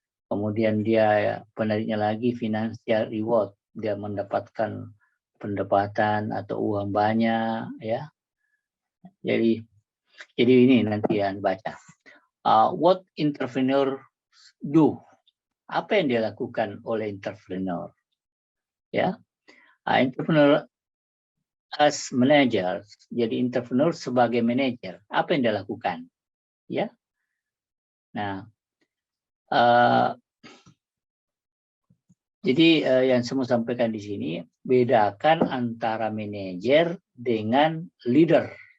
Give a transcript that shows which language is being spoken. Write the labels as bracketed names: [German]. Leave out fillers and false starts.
[Indonesian] Kemudian dia penariknya lagi financial reward, dia mendapatkan pendapatan atau uang banyak ya. Jadi ini nanti yang baca. [English] What entrepreneur do? [Indonesian] Apa yang dia lakukan oleh entrepreneur? [English] Ya, entrepreneur as manager. [Indonesian] Jadi entrepreneur sebagai manager, apa yang dia lakukan? Ya. Nah, jadi yang saya mau sampaikan di sini, bedakan antara manajer dengan leader.